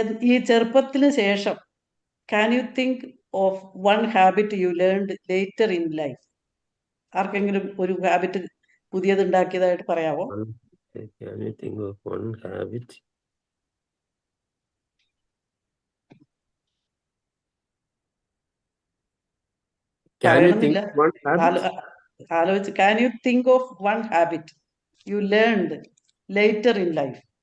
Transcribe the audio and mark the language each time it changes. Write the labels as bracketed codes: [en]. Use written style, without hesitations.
[ml] ഈ ചെറുപ്പത്തിന് ശേഷം [en] can you think of one habit you learned later in life? [ml] ആർക്കെങ്കിലും ഒരു ഹാബിറ്റ് പുതിയത് ഉണ്ടാക്കിയതായിട്ട് പറയാവോ? [en] Can you think of one habit? Can you think [ml] പറയണമെന്നില്ല, [en] of one habit? [ml] ആലോചിച്ച്. [en] can you think of one habit you learned later in life?